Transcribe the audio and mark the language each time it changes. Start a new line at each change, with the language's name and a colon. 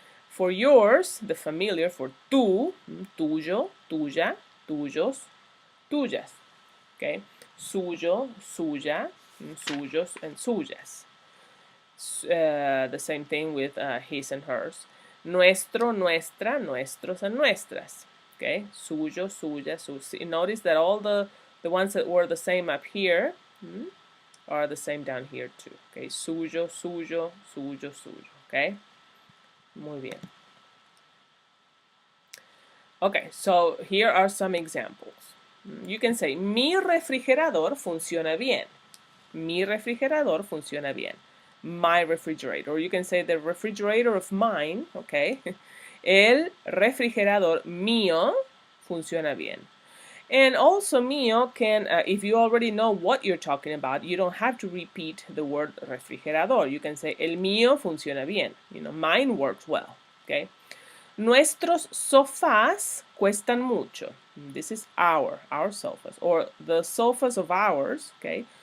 English: For yours, the familiar, for
Spanish: tú, tuyo, tuya, tuyos, tuyas,
English: okay?
Spanish: Suyo, suya, suyos, and suyas.
English: The same thing with his and hers.
Spanish: Nuestro, nuestra, nuestros, and nuestras. Okay, suyo, suya, sus.
English: Notice that all the ones that were the same up here are the same down here too.
Spanish: Okay, suyo, suyo, suyo, suyo. Okay, muy bien.
English: Okay, so here are some examples. You can say,
Spanish: mi refrigerador funciona bien. Mi refrigerador funciona bien.
English: My refrigerator. Or you can say the refrigerator of mine, okay?
Spanish: El refrigerador mío funciona bien.
English: And also mío can, if you already know what you're talking about, you don't have to repeat the word refrigerador. You can say,
Spanish: el mío funciona bien.
English: You know, mine works well, okay?
Spanish: Nuestros sofás cuestan mucho.
English: This is our sofas, or the sofas of ours, okay?